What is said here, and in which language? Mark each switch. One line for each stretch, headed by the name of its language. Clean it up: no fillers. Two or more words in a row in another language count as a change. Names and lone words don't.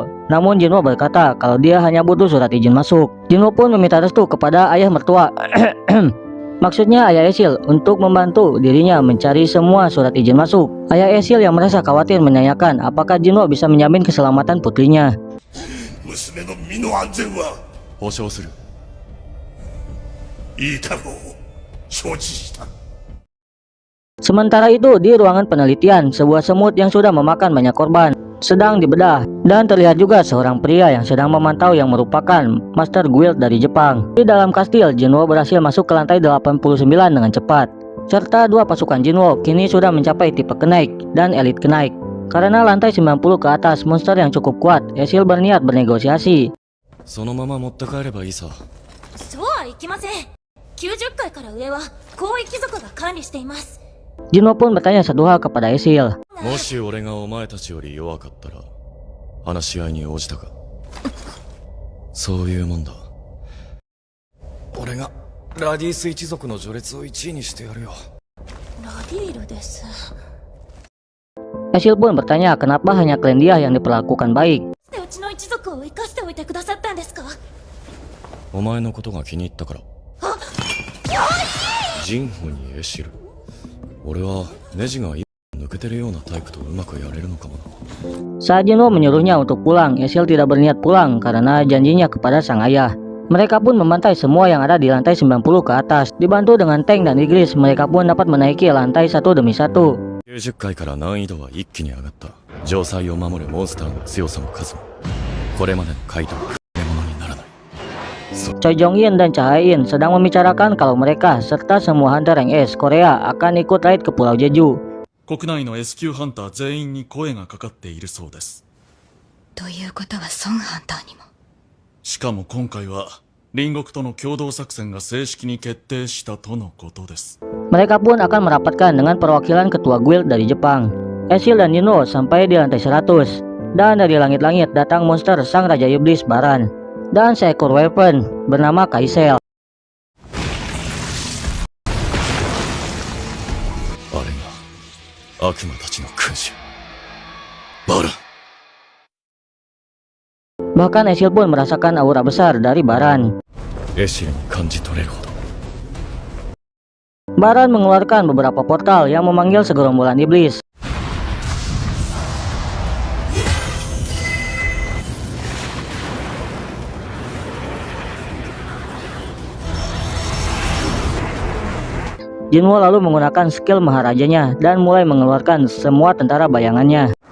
Indonesian: Namun Jinwo berkata kalau dia hanya butuh surat izin masuk. Jinwo pun meminta restu kepada ayah mertua Maksudnya ayah Esil untuk membantu dirinya mencari semua surat izin masuk. Ayah Esil yang merasa khawatir menanyakan apakah Jinwo bisa menjamin keselamatan putrinya.
Japanese: 娘の身の安全は保証する。いいだろう。承知した。
Indonesian: Sementara itu di ruangan penelitian, sebuah semut yang sudah memakan banyak korban sedang dibedah, dan terlihat juga seorang pria yang sedang memantau yang merupakan Master Guild dari Jepang. Di dalam kastil, Jinwo berhasil masuk ke lantai 89 dengan cepat. Serta dua pasukan Jinwo kini sudah mencapai tipe kenaik dan elit kenaik. Karena lantai 90 ke atas monster yang cukup kuat, Esil berniat bernegosiasi.
Japanese: そのまま持って帰ればいいさ。そうはいきません。90階から上は広域族が管理しています。
Indonesian: Jinwo pun bertanya satu hal kepada Esil.
Japanese: もし俺がお前たちより弱かったら話し合いに応じたか。そういうもんだ。俺がラディース一族の序列を1位にしてやるよ。ラディールです。
Indonesian: Esil pun bertanya kenapa hanya Klendia yang diperlakukan baik.
Japanese: うちの一族を生かしておいてくださったんですか。お前のことが気に入ったから。ジンホにエシル。俺はネジが抜けてるようなタイプとうまくやれるのかもな。
Indonesian: Saat Jinwo menyuruhnya untuk pulang, Esil tidak berniat pulang karena janjinya kepada sang ayah. Mereka pun membantai semua yang ada di lantai 90 ke atas. Dibantu dengan tank dan Igris, mereka pun dapat menaiki lantai satu demi satu.
Japanese: 90 階から難易度は一気に上がった。城塞を守るモンスターの強さも数もこれまでのカイトは比べ物にならない。
Indonesian: Choi Jong-in dan Cha-in sedang membicarakan kalau mereka serta semua
English: hunter rank
Indonesian: S Korea akan ikut raid ke Pulau Jeju.
Japanese: 国内の S 級ハンター全員に声がかかっているそうです。ということはソンハンターにも。しかも今回は隣国との共同作戦が正式に決定したとのことです。
Indonesian: Mereka pun akan merapatkan dengan perwakilan ketua guild dari Jepang. Esil dan Jinwo sampai di lantai 100. Dan dari langit-langit datang monster sang Raja Iblis Baran. Dan seekor weapon bernama Kaisel.
Japanese: あれが悪魔たちの君主バラン。
Indonesian: Bahkan Esil pun merasakan aura besar dari Baran.
Japanese: エシルに感じ取れるほど。
Indonesian: Baran mengeluarkan beberapa portal yang memanggil segerombolan iblis. Jinwo lalu menggunakan skill Maharajanya dan mulai mengeluarkan semua tentara bayangannya.